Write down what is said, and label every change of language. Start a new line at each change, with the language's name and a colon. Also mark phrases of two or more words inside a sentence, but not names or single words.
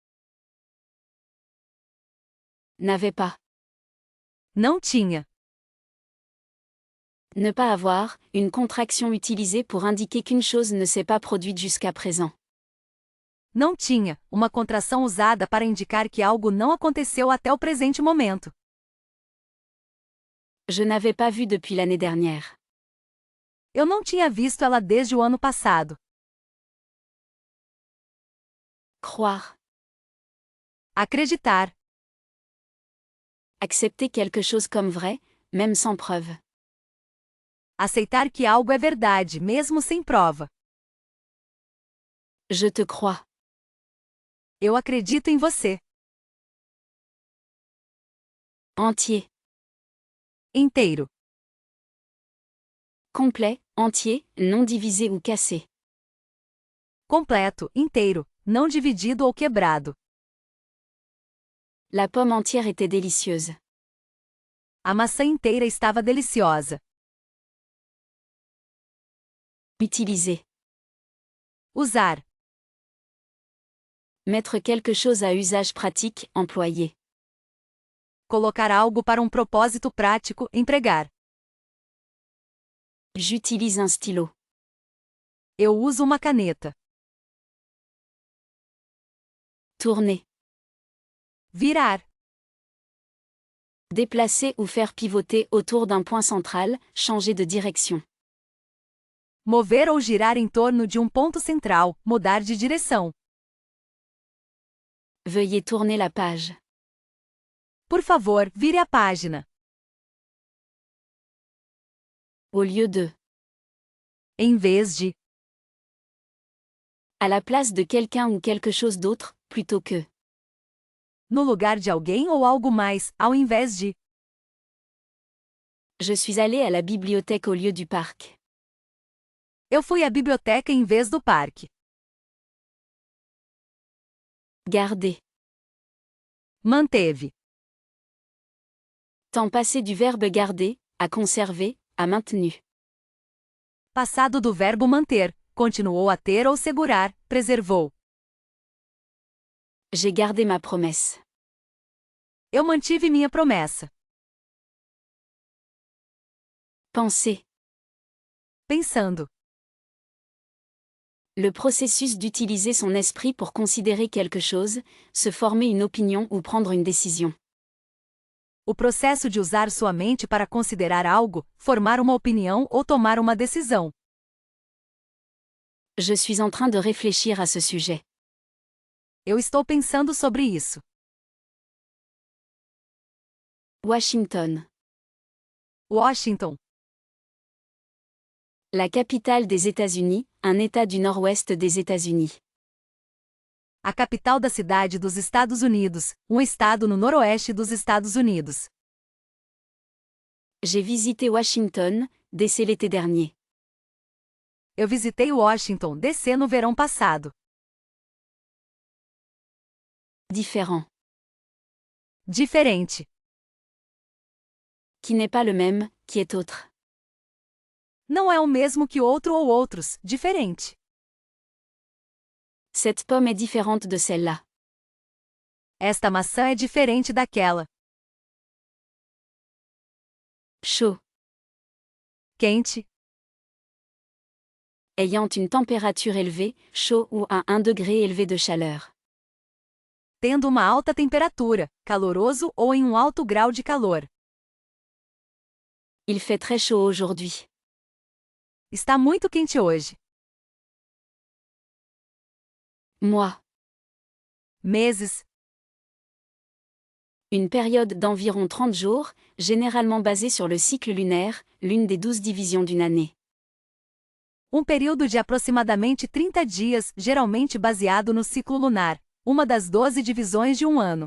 French: N'avait pas.
Portuguese: Não tinha.
French: Ne pas avoir, une contraction utilisée pour indiquer qu'une chose ne s'est pas produite jusqu'à présent.
Portuguese: Não tinha, uma contração usada para indicar que algo não aconteceu até o presente momento.
French: Je n'avais pas vu depuis l'année dernière.
Portuguese: Eu não tinha visto ela desde o ano passado.
French: Croire.
Portuguese: Acreditar.
French: Accepter quelque chose comme vrai, même sans preuve.
Portuguese: Aceitar que algo é verdade, mesmo sem prova.
French: Je te crois.
Portuguese: Eu acredito em você.
French: Entier.
Portuguese: Inteiro.
French: Complet, entier, non divisé ou cassé.
Portuguese: Completo, inteiro, não dividido ou quebrado.
French: La pomme entière était délicieuse.
Portuguese: A maçã inteira estava deliciosa.
French: Utiliser.
Portuguese: Usar.
French: Mettre quelque chose à usage pratique, employer.
Portuguese: Colocar algo para um propósito prático, empregar.
French: J'utilise un stylo.
Portuguese: Eu uso uma caneta.
French: Tourner.
Portuguese: Virar.
French: Déplacer ou faire pivoter autour d'un point central, changer de direction.
Portuguese: Mover ou girar em torno de um ponto central, mudar de direção.
French: Veuillez tourner la page.
Portuguese: Por favor, vire a página.
French: Au lieu de.
Portuguese: Em vez de.
French: À la place de quelqu'un ou quelque chose d'autre, plutôt que.
Portuguese: No lugar de alguém ou algo mais, ao invés de.
French: Je suis allé à la bibliothèque au lieu du parc.
Portuguese: Eu fui à biblioteca em vez do parque.
French: Garder.
Portuguese: Manteve.
French: Temps passé du verbe garder, à conserver, à maintenu.
Portuguese: Passado do verbo manter, continuou a ter ou segurar, preservou.
French: J'ai gardé ma promesse.
Portuguese: Eu mantive minha promessa.
French: Penser.
Portuguese: Pensando.
French: Le processus d'utiliser son esprit pour considérer quelque chose, se former une opinion ou prendre une décision.
Portuguese: O processo de usar sua mente para considerar algo, formar uma opinião ou tomar uma decisão.
French: Je suis en train de réfléchir à ce sujet.
Portuguese: Eu estou pensando sobre isso.
French: Washington.
Portuguese: Washington.
French: La capitale des États-Unis, un État du nord-ouest des États-Unis.
Portuguese: A capital da cidade dos Estados Unidos, um estado no noroeste dos Estados Unidos.
French: J'ai visité Washington, DC l'été dernier.
Portuguese: Eu visitei Washington, DC no verão passado.
French: Différent.
Portuguese: Diferente.
French: Qui n'est pas le même, qui est autre.
Portuguese: Não é o mesmo que outro ou outros, diferente.
French: Cette pomme est différente de celle-là.
Portuguese: Esta maçã é diferente daquela.
French: Chaud.
Portuguese: Quente.
French: Ayant une température élevée, chaud ou à 1 degré élevé de chaleur.
Portuguese: Tendo uma alta temperatura, caloroso ou em um alto grau de calor.
French: Il fait très chaud aujourd'hui.
Portuguese: Está muito quente hoje.
French: Mois.
Portuguese: Meses.
French: Une période d'environ 30 jours, généralement basée sur le cycle lunaire, l'une des 12 divisions d'une année.
Portuguese: Período de aproximadamente 30 dias, geralmente baseado no ciclo lunar, uma das 12 divisões de um ano.